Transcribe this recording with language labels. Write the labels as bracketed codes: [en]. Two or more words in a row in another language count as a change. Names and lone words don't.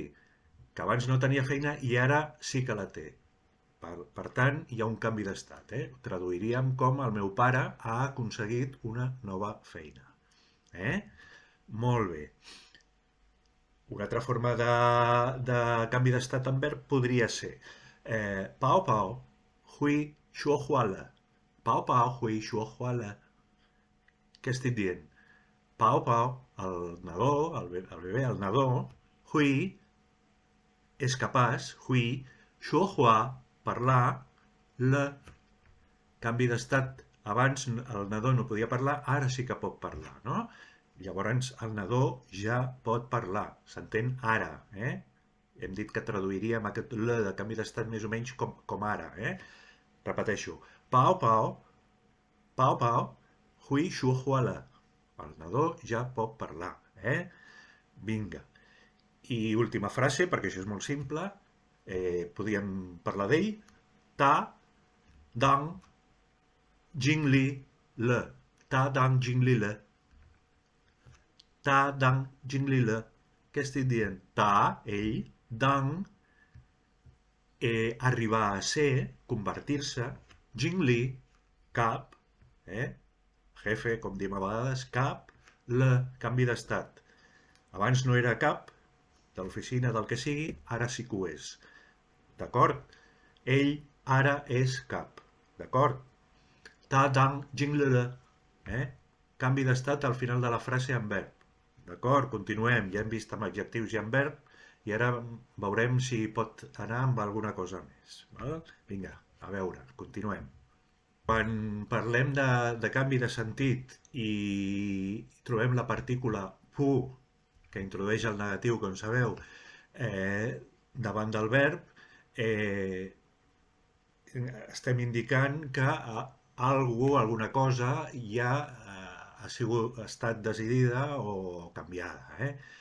[ca] Que abans no tenia feina i ara sí que la té. Per tant, hi ha un canvi d'estat. Traduiríem com el meu pare ha aconseguit una nova feina. Molt bé. Una altra forma de canvi d'estat en verb podria ser [zh] 宝宝会说话了. 宝宝会说话了. [ca] Què estic dient? [zh] 宝宝, [ca] el nadó, el bebè, el nadó, hui és capaç, [zh] 会，说话, [ca] parlar, le, canvi d'estat. Abans el nadó no podia parlar, ara sí que pot parlar, no? Llavors el nadó ja pot parlar, s'entén ara, Hem dit que traduiríem aquest le de canvi d'estat més o menys com ara, Repeteixo, [zh] 宝宝，宝宝，会说话了. [ca] El nadó ja pot parlar, Vinga. I última frase, perquè això és molt simple, podríem parlar d'ell, [zh] 他，当，经理，了，他，当，经理，了，他，当，经理，了, [ca] què estic dient? Ta, ell, dang, arribar a ser, convertir-se, jing li, cap, jefe, com diem a vegades, cap, le, canvi d'estat. Abans no era cap, de l'oficina, del que sigui, ara sí que ho és. D'acord? Ell ara és cap. D'acord? [zh] 他当经了了. [ca] Canvi d'estat al final de la frase en verb. D'acord? Continuem. Ja hem vist amb adjectius i amb verb i ara veurem si pot anar amb alguna cosa més. Val? Vinga, a veure, continuem. Quan parlem de canvi de sentit i trobem la partícula pu, que introdueix el negatiu, com sabeu, davant del verb, estem indicant que algú, alguna cosa, ja ha estat decidida o canviada.